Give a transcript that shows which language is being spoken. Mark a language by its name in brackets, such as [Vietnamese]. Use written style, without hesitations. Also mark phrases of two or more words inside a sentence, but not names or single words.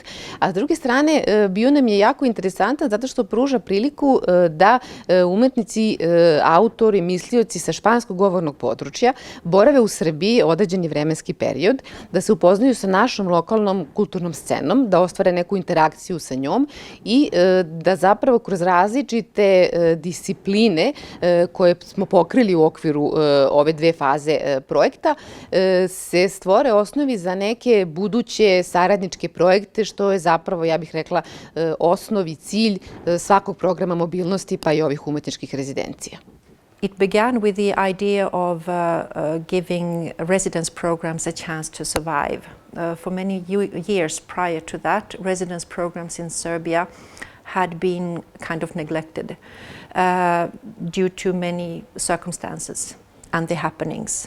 [Serbian] A s druge strane, bio nam je jako interesantan zato što pruža priliku da umetnici, autori, mislioci sa španskog govornog područja borave u Srbiji određeni vremenski period, da se upoznaju sa našom lokalnom kulturnom scenom, da ostvare neku interakciju sa njom i da zapravo kroz različite discipline koje smo pokrili u okviru ove dve faze projekta se stvore osnovi za neke buduće saradničke projekte, što je zapravo, ja bih rekla, osnov i cilj svakog programa mobilnosti pa i ovih umetničkih rezidencija. [English] It began with the idea of giving residence programs a chance to survive. For many years prior to that, residence programs in Serbia had been kind of neglected due to many circumstances and the happenings.